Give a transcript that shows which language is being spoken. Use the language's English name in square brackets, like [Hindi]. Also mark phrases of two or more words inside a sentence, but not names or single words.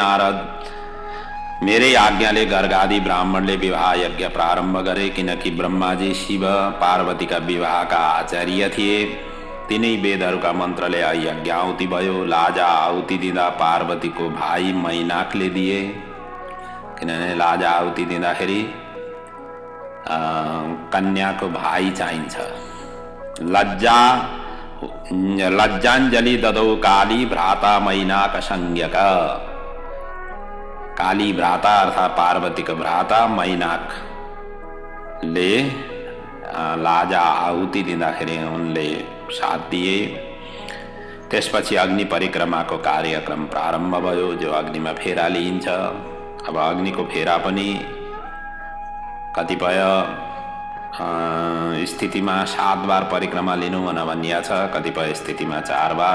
[Nepali] हे नारद, मेरै आज्ञाले गर्गादि ब्राह्मणले विवाह यज्ञ प्रारम्भ गरे, किनकि ब्रह्माजी शिव पार्वतीका विवाहका आचार्य थिए। तिनै वेदहरूका मन्त्रले यज्ञ आहुति भयो। लाजा आहुति दिँदा पार्वतीको भाइ मैनाकले दिए, किनभने लाजा आहुति दिँदाखेरि कन्याको भाइ चाहिन्छ। [Sanskrit] लज्जाञ्जलि ददौ काली भ्राता मैनाक संज्ञक। [Nepali] काली भ्राता अर्थात् पार्वतीको भ्राता मैनाकले लाजा आहुति दिँदाखेरि उनले साथ दिए। त्यसपछि अग्नि परिक्रमाको कार्यक्रम प्रारम्भ भयो, जो अग्निमा फेरा लिइन्छ। अब अग्निको फेरा पनि कतिपय स्थितिमा 7 बार परिक्रमा लिनु भनिएको छ, कतिपय स्थितिमा 4 बार।